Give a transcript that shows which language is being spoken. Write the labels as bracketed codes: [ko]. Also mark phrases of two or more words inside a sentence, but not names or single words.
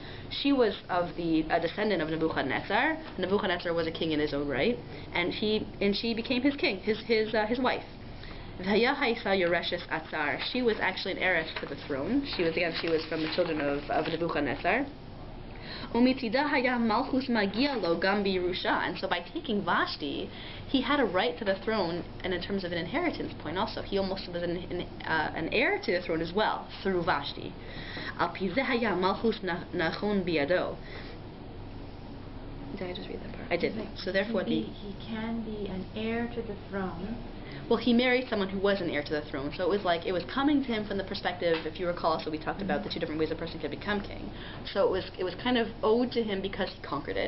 [en] She was of a descendant of Nebuchadnezzar. Nebuchadnezzar was a king in his own right, and she became his king, his wife. She was actually an heiress to the throne. She was from the children of Nebuchadnezzar. [he] Umitzidah haya malchus magia lo gam birusha. [en] And so by taking Vashti, he had a right to the throne, and in terms of an inheritance point also, he almost was an heir to the throne as well, through Vashti. [he] Al pi zeh haya malchus nachon biado. [en] Did I just read that part? I did. So therefore he can be an heir to the throne. Well, he married someone who was an heir to the throne, so it was coming to him from the perspective, if you recall, so we talked about the two different ways a person could become king. So it was kind of owed to him because he conquered it.